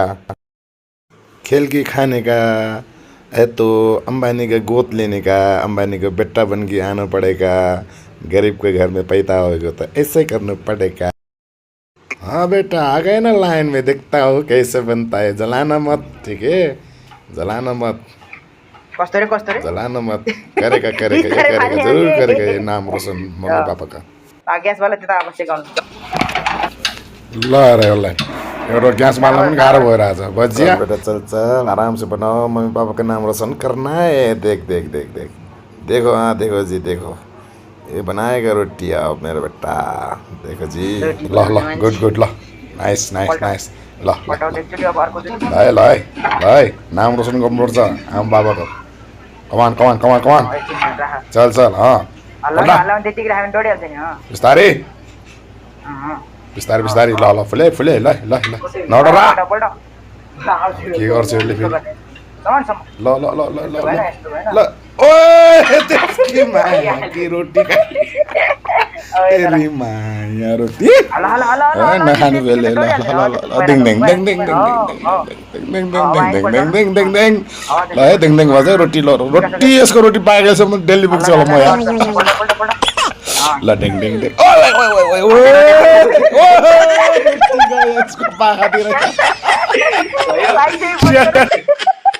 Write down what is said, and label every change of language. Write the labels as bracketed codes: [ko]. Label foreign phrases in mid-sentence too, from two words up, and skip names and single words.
[hi] खेल के खाने का है तो अंबानी का गोद लेने का, अंबानी का बेटा बन के आना पड़ेगा। गरीब के घर में पैदा होगा तो ऐसे करना पड़ेगा। हाँ बेटा, आ गए ना लाइन में, देखता हो कैसे बनता है। जलाना मत, ठीक है? जलाना मत, [ne] कस्तो रे कस्तो रे [hi] जलाना मत। करेगा करेगा, ये करेगा, जरूर करेगा ये नाम रोशन मम्मी पापा का। [ne] ग्यास वाला त्यता अब सिकाउनु ल रे ल, एउटा ग्यास बाल्न पनि गाह्रो भइरहेछ। [hi] बजिया बेटा, चल चल, आराम से बनाओ, मम्मी पापा का नाम रोशन करना है। देख देख देख देख, देखो, हाँ देखो जी, देखो ये बनाएगा रोटी अब मेरा बेटा, देखो जी। [en] ल ल, good good, ल, nice nice nice. ल [ne] पटाउँदै एकचोटि अब अर्को चोटि ल ल ल, नाम रोशन गर्नुपर्छ आमा बाबाको। [en] come on come on come on come on, [ne] एकछिन राख [hi] चल चल। हाँ [ne] हल्ला हल्ला त्यतिकै राख्यो भने दौडिहाल्छ नि। बिस्तारै बिस्तारै बिस्तारै। ल ल, फुले फुले, ल ल ल, नडरा। के गर्छ यसले फेरि? ल ल ल ल ल ल, ओए त्यसकी माया की रोटी तेरी माया रोटी नखानु बेले। ल ल ल ल, दिङ दिङ दिङ दिङ दिङ दिङ दिङ दिङ दिङ दिङ दिङ दिङ। ल है दिङ दिङ भन्छ रोटी। ल रोटी, यसको रोटी पाकेको छ, म दिल्ली पुग्छु होला म यहाँ। ल डिङ डिङ डिङ, ओए ओए ओए ओए ओए, यसको पाखातिर